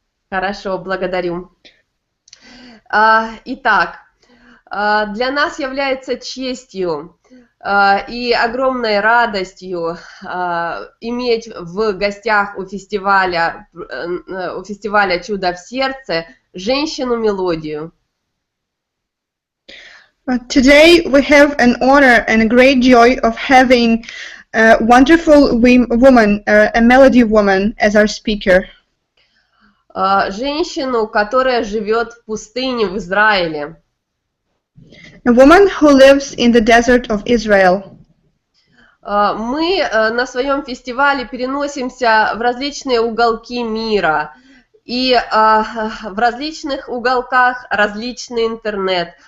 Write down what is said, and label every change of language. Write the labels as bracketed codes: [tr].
[ru] Хорошо, благодарю. Итак, для нас является честью и огромной радостью иметь в гостях у фестиваля «Чудо в сердце» женщину-мелодию. [en] Today we have an honor and a great joy of having a wonderful woman, a melody woman, as our speaker. [ru] Женщину, которая живет в пустыне в Израиле. [en] A woman who lives in the desert of Israel. [ru] Мы на своем фестивале переносимся в различные уголки мира, и в различных уголках различный интернет.